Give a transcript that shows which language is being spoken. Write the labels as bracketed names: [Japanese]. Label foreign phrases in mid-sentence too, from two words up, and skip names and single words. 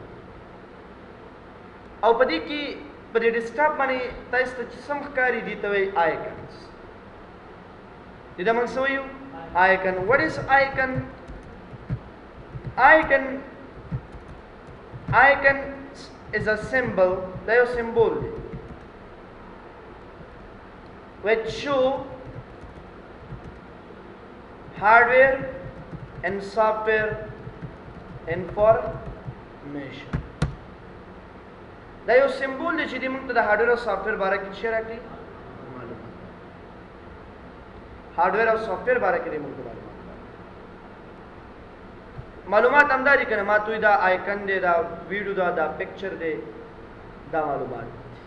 [Pashto] او په دې کې په دې ډیسکټاپ باندې تاسو ته چې څه ښکاري دي ته وایي آیکنز. دې ته موږ څه وایو؟ آیکن. [English] What is icon? Icon is a symbol. [Pashto] دا یو سمبول دی [English] which show hardware and software information. [Pashto] دا یو سمبول دی چې دې موږ ته د هارډویر او سافټویر باره کې څه راکړي؟ معلومات. هارډویر او سافټویر باره کې دې موږ ته معلومات همدا دي که نه؟ ما ته وایي دا آیکن دی، دا ویډیو ده، دا پکچر دی، دا معلومات دي.